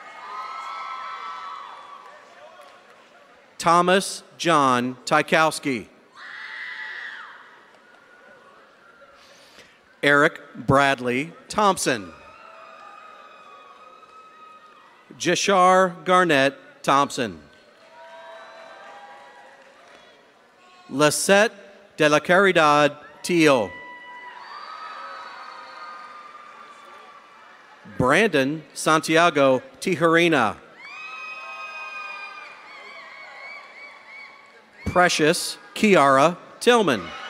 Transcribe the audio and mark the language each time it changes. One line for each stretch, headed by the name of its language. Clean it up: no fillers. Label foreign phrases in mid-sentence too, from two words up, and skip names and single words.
English: Thomas John Tykowski. Eric Bradley Thompson. Jashar Garnett Thompson. Lisette de la Caridad Teal. Brandon Santiago Tijerina. Precious Kiara Tillman.